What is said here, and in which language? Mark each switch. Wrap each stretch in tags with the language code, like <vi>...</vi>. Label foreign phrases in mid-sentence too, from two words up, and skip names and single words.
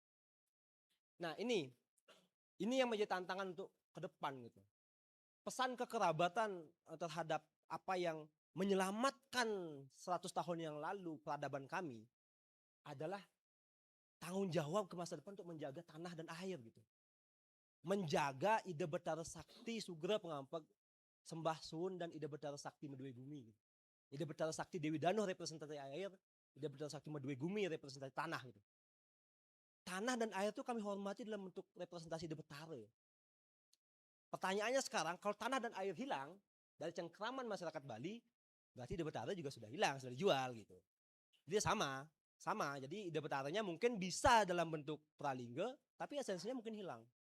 <id>Nah ini yang menjadi tantangan untuk ke depan gitu. Pesan kekerabatan terhadap apa yang menyelamatkan 100 tahun yang lalu peradaban kami adalah tanggung jawab ke masa depan untuk menjaga tanah dan air gitu. Menjaga Ida Betara Sakti Sugra Pengampeg Sembah Sun dan Ida Betara Sakti Medue Gumi gitu. Ida Betara Sakti Dewi Dano representasi air, Ida Betara Sakti Medue Gumi representasi tanah gitu. Tanah dan air itu kami hormati dalam bentuk representasi Ida Betara. Pertanyaannya sekarang, kalau tanah dan air hilang dari cengkraman masyarakat Bali, berarti Ida Betara juga sudah hilang, sudah dijual gitu. Jadi sama. Jadi Ida Betaranya mungkin bisa dalam bentuk pralingga, tapi esensinya mungkin hilang.</id>